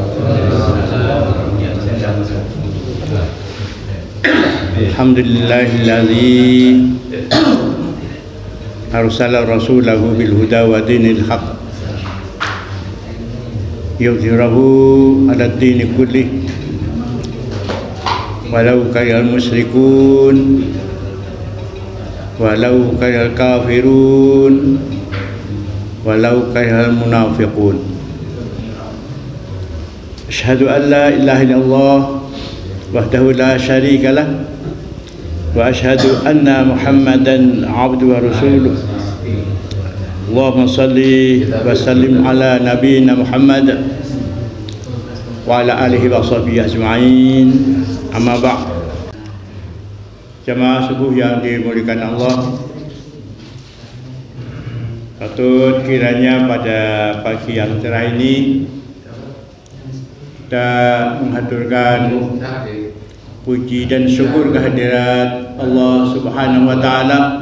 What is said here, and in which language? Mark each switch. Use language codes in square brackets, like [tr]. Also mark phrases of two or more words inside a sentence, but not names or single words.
[ar] الحمد لله الذي أرسل رسوله بالهدى ودين الحق يظهره على الدين كله ولو كره المشركون ولو كره الكافرون ولو كره المنافقون. أشهد أن لا إله إلا الله وحده لا شريك له وأشهد أن محمدا عبده ورسوله. اللهم صل وسلم على نبينا محمد وعلى آله وصحبه أجمعين. أما بعد. [id] Jamaah subuh yang dimuliakan Allah, patut kiranya pada pagi yang cerah ini kita menghaturkan puji dan syukur kehadirat [ar] الله سبحانه وتعالى.